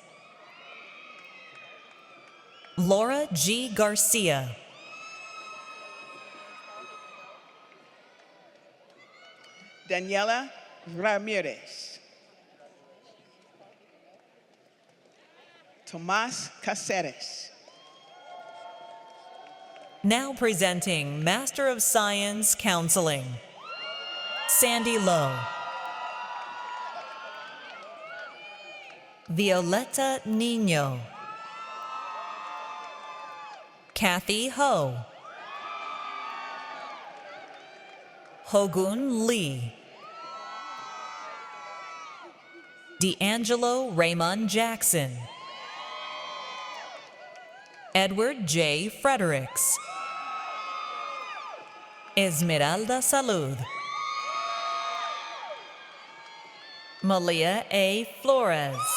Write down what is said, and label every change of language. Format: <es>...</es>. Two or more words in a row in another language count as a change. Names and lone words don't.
<en>Laura G. Garcia. Daniela Ramirez. Tomas Caceres. Now presenting Master of Science Counseling, Sandy Lowe. Violeta Nino. Kathy Ho. Hogun Lee. D'Angelo Raymond Jackson. Edward J. Fredericks. Esmeralda Salud. Malia A. Flores.</en>